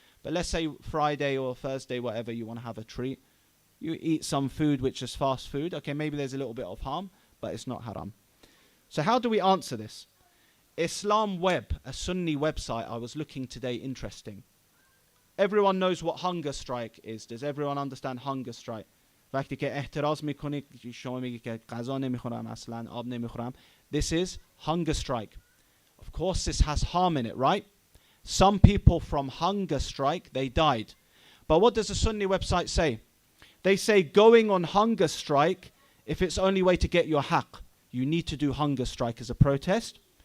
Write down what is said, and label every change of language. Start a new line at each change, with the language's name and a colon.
English: But let's say Friday or Thursday, whatever, you want to have a treat. You eat some food which is fast food. Okay, maybe there's a little bit of harm, but it's not haram. So how do we answer this? Islam Web, a Sunni website, I was looking today, interesting. Everyone knows what hunger strike is. Does everyone understand hunger strike?
Persian: وقتی که احتراز میکنی شما میگی که غذا نمیخورم اصلا آب نمیخورم.
English: This is hunger strike. Of course this has harm in it, right? Some people from hunger strike, they died. But what does the Sunni website say? They say going on hunger strike, if it's only way to get your haqq, you need to do hunger strike as a protest.